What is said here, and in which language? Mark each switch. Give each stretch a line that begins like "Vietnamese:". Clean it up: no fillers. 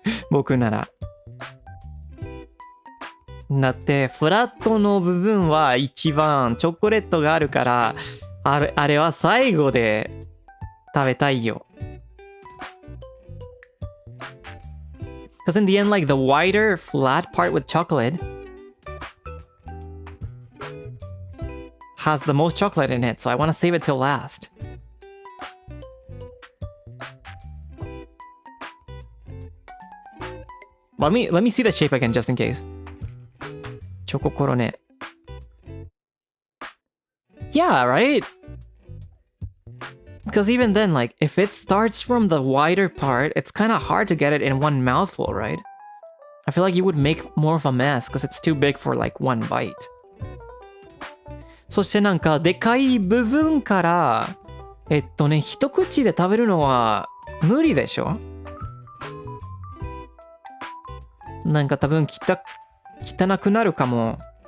Japanese: 僕なら。だってフラットの部分は一番チョコレートがあるからあれは最後で食べたいよ。
English: Because in the end, like the wider flat part with chocolate has the most chocolate in it, so I want to save it till last. Let me see the shape again just in case. Choco Corone. Yeah, right? Because even then, like, if it starts from the wider part, it's kind of hard to get it in one mouthful, right? I feel like you would make more of a mess because it's too big for, like, one bite.
Japanese: そしてなんか、でかい部分から、一口で食べるのは無理でしょ？なんか多分汚くなるかも。